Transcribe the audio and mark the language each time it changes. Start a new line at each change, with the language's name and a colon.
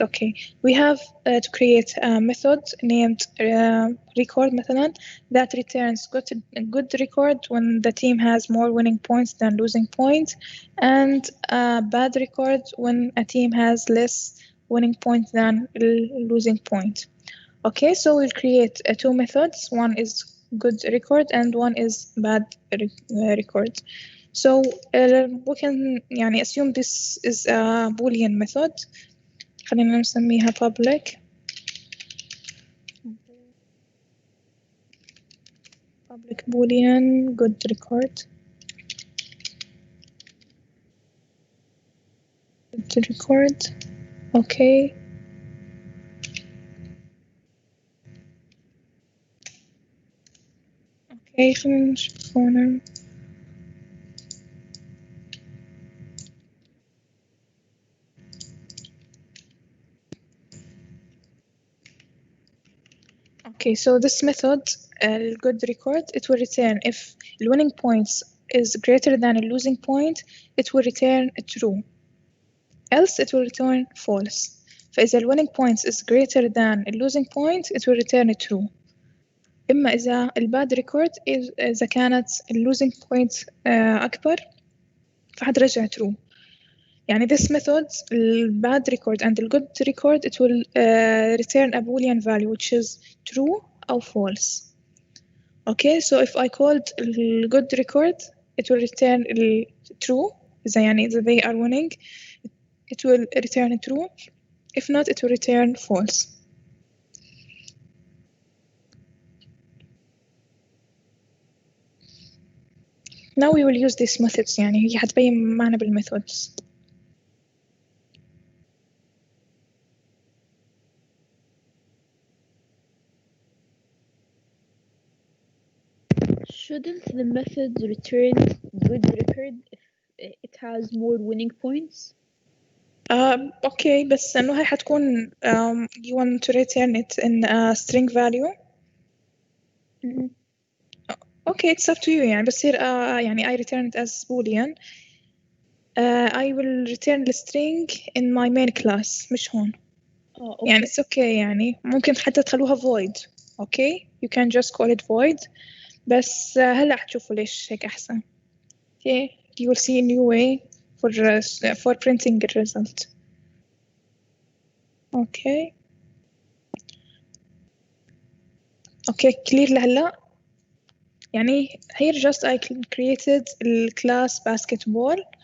English: Okay, we have to create a method named record
Arabic: مثلا
English: that returns good record when the team has more winning points than losing points, and bad record when a team has less winning points than losing point. Okay, so we'll create two methods. One is good record and one is bad record. So we can
Arabic: يعني
English: assume this is a Boolean method.
Arabic: خلينا نسميها public.
English: public boolean good record. Good record. Okay.
Arabic: Okay, خلينا نشوف هنا.
English: Okay, so this method, good record, it will return if the winning points is greater than a losing point, it will return true. Else it will return false.
Arabic: فإذا
English: the winning points is greater than a losing point, it will return true.
Arabic: إما إذا
English: bad record
Arabic: إذا كانت
English: losing point
Arabic: أكبر فحترجع true. يعني
English: this method, bad record and the good record, it will return a boolean value which is true or false. Okay, so if I called good record, it will return true.
Arabic: إذا يعني إذا
English: they are winning, it will return true. If not, it will return false. Now we will use these methods.
Arabic: يعني هي حتبين معنا بالmethods.
English: Shouldn't the method return good record if it has more winning points? Okay,
Arabic: بس إنه هاي حتكون
English: you want to return it in a string value. Okay, it's up to you
Arabic: يعني بصير يعني
English: I return it as boolean. I will return the string in my main class
Arabic: مش هون.
English: Okay.
Arabic: يعني
English: it's okay
Arabic: يعني ممكن حتى تخلوها void.
English: Okay, you can just call it void.
Arabic: بس هلا حتشوفوا ليش هيك أحسن.
English: Okay, you will see a new way for printing the result. Okay. Okay, clear
Arabic: لهلا. يعني
English: here just I created the class basketball.